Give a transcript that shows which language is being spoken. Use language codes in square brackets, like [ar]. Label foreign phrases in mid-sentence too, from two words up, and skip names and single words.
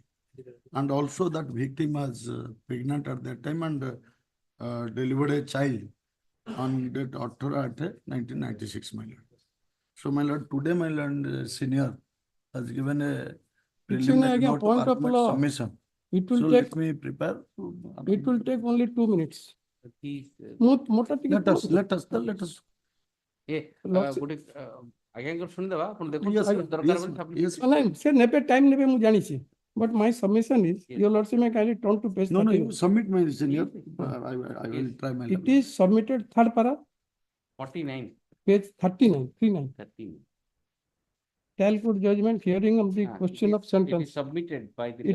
[en] And also that victim was pregnant at that time and delivered a child on that October 1996, my lord. So, my lord, today, my lord, senior has given a preliminary note point of argument law. submission. It will So take. let me prepare. It will take only 2 minutes. Let us. [or] ଆଜ୍ଞା ଶୁଣିଦେବା ଆପଣ ଦେଖନ୍ତୁ [en] Yes, [or] ଦରକାର [en] yes, [or] ବୋଲି [en] yes. submit [or] ସେ ନେବେ ଟାଇମ୍ ନେବେ ମୁଁ ଜାଣିଛି [en] but my submission is your lordship may kindly turn to page No, no, 13. you submit my senior. I will try my It level. is submitted third para 49 page 39. 13. Trial court judgment hearing of the question of It sentence. is submitted by the